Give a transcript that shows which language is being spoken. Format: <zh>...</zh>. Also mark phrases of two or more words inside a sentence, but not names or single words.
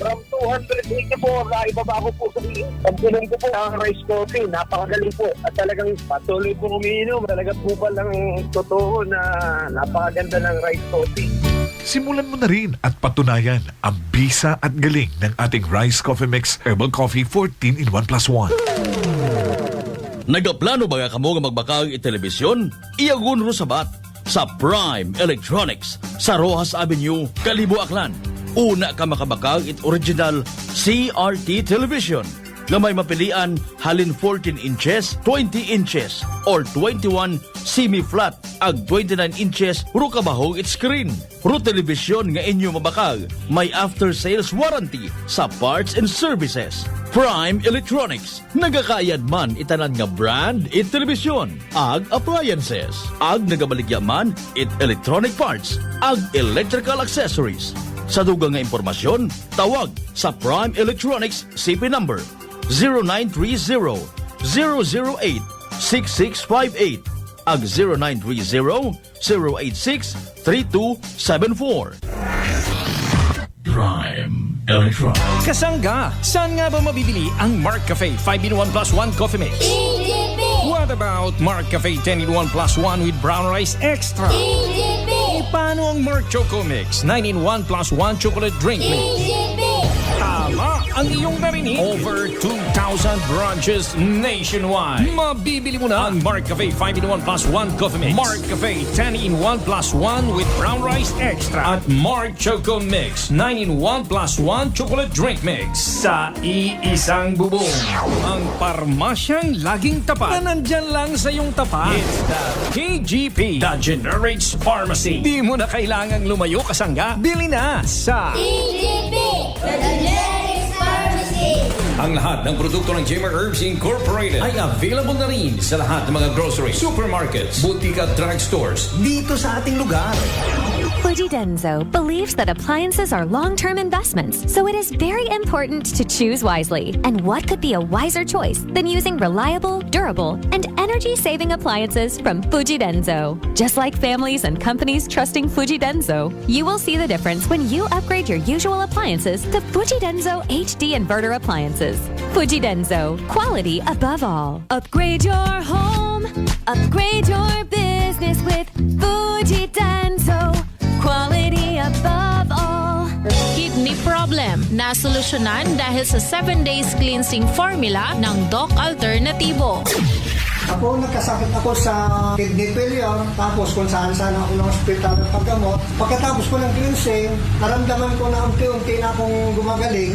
<tl>From 284 na ibaba ko po sa pagpunan ko po ang</tl> <en>rice coffee.</en> <tl>Napakagaling po at talagang patuloy po umiinom. Talagang bubal lang totoo na napakaganda ng</tl> <en>rice coffee.</en> <tl>Simulan mo na rin at patunayan ang bisa at galing ng ating Rice Coffee Mix Herbal Coffee 14 in 1 plus 1.</tl> <akl>Nagaplano ba kamo nga magbakag i-telebisyon? Iyagun ro sabat sa Prime Electronics sa Rojas Avenue, Kalibo, Aklan. Una ka makabakag it original CRT television na may mapilian halin</akl> <en>14 inches, 20 inches, or 21 semi-flat</en> <akl>ag 29 inches ro kabahog it screen. Ro television nga inyo mabakag may</akl> <en>after-sales warranty</en> <akl>sa</akl> <en>parts and services.</en> <akl>Prime Electronics, nagakayad man itanan nga brand it television, ag appliances, ag nagabaligya man it</akl> <en>electronic parts,</en> <akl>ag electrical accessories. Sa dugang nga impormasyon, tawag sa Prime Electronics</akl> <en>CP number</en> <akl>0930-008-6658 ag 0930-086-3274. Prime Electronics.</akl> <tl>Kasangga, saan nga ba mabibili ang Mark Cafe 5-in-1 plus 1 coffee mix?</tl> <en>What about Mark Cafe 10-in-1 plus 1 with brown rice extra?</en> <tl>Paano ang Mark Choco Mix 9-in-1 plus 1 chocolate drink mix? Tama! ang iyong narinig.</tl> <en>Over 2,000 branches nationwide.</en> <tl>Mabibili mo na ang Mark Cafe 5-in-1 plus 1 coffee mix, Mark Cafe 10-in-1 plus 1 with brown rice extra, at Mark Choco Mix 9-in-1 plus 1 chocolate drink mix. Sa iisang bubong, ang parmasyang laging tapat na nandyan lang sa iyong tapat.</tl> <en>It's the KGP, the Generics Pharmacy.</en> <tl>Di mo na kailangang lumayo kasangga. Bili na sa KGP, the Generics Pharmacy. Ang lahat ng produkto ng Jemmer Herbs Incorporated ay available na rin sa lahat ng mga</tl> <en>grocery, supermarkets, boutique</en> <tl>at drugstores dito sa ating lugar.</tl> <en>Fujidenzo believes that appliances are long-term investments, so it is very important to choose wisely. And what could be a wiser choice than using reliable, durable, and energy-saving appliances from Fujidenzo? Just like families and companies trusting Fujidenzo, you will see the difference when you upgrade your usual appliances to Fujidenzo HD inverter appliances. Fujidenzo, quality above all. Upgrade your home, upgrade your business with Fujidenzo. Quality above all. Kidney problem</en> <tl>na solusyonan dahil sa</tl> <en>7 days cleansing formula</en> <tl>ng Doc Alternativo. Ako, nagkasakit ako sa</tl> <en>kidney failure,</en> <tl>tapos kung saan-saan ako ng hospital ng paggamot. Pagkatapos ko ng cleansing, naramdaman ko na unti-unti na akong gumagaling.</tl>